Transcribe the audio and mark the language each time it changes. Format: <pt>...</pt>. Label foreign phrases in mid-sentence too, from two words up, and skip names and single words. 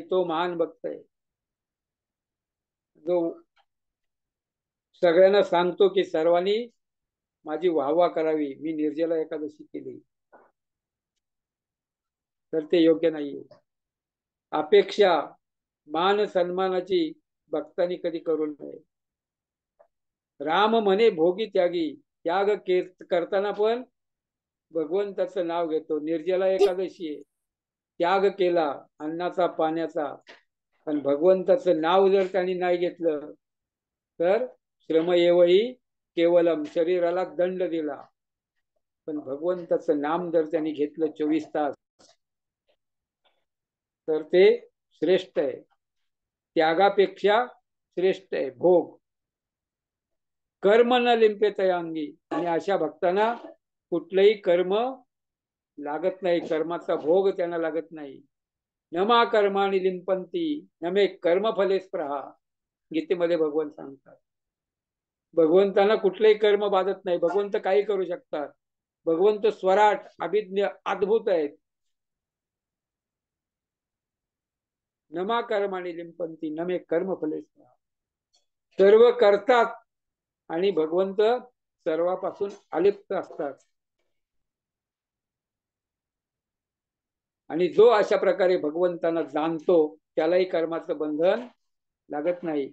<mr>तो महान भक्त आहे, जो सगळ्यांना सांगतो की सर्वांनी माझी वाहवा करावी, मी निर्जला एकादशी केली. तर ते योग्य नाहीये. अपेक्षा मान सन्मानाची भक्तांनी कधी करू नये. राम म्हणे भोगी त्यागी, त्याग करताना पण भगवंताचं नाव घेतो. निर्जला एकादशी आहे, त्याग केला अन्नाचा पाण्याचा, पण भगवंताचं नाव जर त्यांनी नाही घेतलं तर</mr> <sa>श्रम येवही केवलम,</sa> <mr>शरीराला दंड दिला. पण भगवंताचं नाम जर त्यांनी घेतलं 24 तास तर ते श्रेष्ठ आहे, त्यागापेक्षा श्रेष्ठ आहे भोग. कर्म न लिंपे तयांगी, आणि अशा भक्तांना कुठलंही कर्म लागत नाही, कर्माचा भोग त्यांना लागत नाही.</mr> <sa>नमा कर्माणी लिंपंती नमे कर्मफले स्पृहा,</sa> <mr>गीतेमध्ये भगवान सांगतात. भगवंतांना कुठलेही कर्म बाधत नाही, भगवंत काही करू शकतात. भगवंत स्वराट अभिज्ञ अद्भुत आहेत.</mr> <sa>नमा कर्माणी लिंपंती नमे कर्मफले स्पृहा,</sa> <mr>सर्व करतात आणि भगवंत सर्वापासून अलिप्त असतात. आणि जो अशा प्रकारे भगवंतांना जाणतो त्यालाही कर्माचं बंधन लागत नाही.</mr>